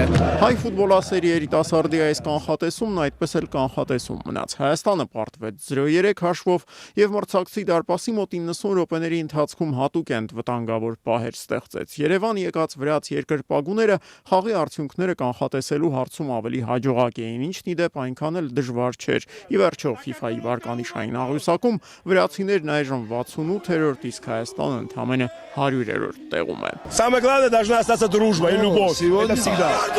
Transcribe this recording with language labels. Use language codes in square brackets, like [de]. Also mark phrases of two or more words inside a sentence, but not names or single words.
[hy] Հայ ֆուտբոլասերի երիտասարդի այս կանխատեսումն այդպես էլ կանխատեսում մնաց։ Հայաստանը պարտվեց 0-3 հաշվով եւ մրցակցի դարպասի մոտ 90 րոպեների ընթացքում հատուկենտ վտանգավոր պահեր ստեղծեց։ Երևան եկած վրաց երկրպագուները խաղի արդյունքները կանխատեսելու հարցում ավելի հաջողակ էին, ինչն ի դեպ այնքան էլ дժվար չէր։ Ի վերջո FIFA-ի վարկանիշային աղյուսակում վրացիներն այժմ 68-րդ, իսկ Հայաստանը ընդամենը 100-րդ տեղում է։ [ru] Самое главное должна остаться дружба и любовь. Это всегда.